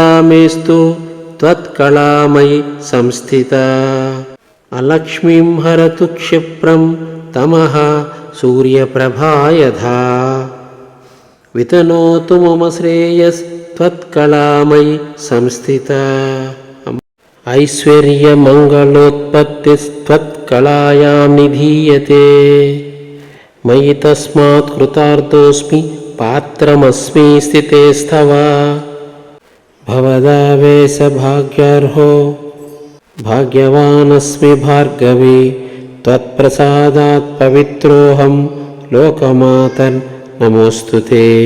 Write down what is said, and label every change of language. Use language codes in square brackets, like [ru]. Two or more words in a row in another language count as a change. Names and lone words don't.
[sa] మేస్తు త్వత్కళా మయి సంస్థితా అలక్ష్మీం హరతు క్షిప్రం తమః సూర్యప్రభా యథా వితనోతు మమ శ్రేయస్ త్వత్కళా మయి సంస్థితా ऐश्वर्यमङ्गलोत्पत्तिस्त्वत्कलायां निधीयते। मयि तस्मात् कृतार्थोऽस्मि पात्रमस्मि स्थिते स्तव। भवदावेशभाग्यार्हो भाग्यवानस्मि भार्गवे, त्वत्प्रसादात् पवित्रोऽहं लोकमातर्नमोऽस्तु ते।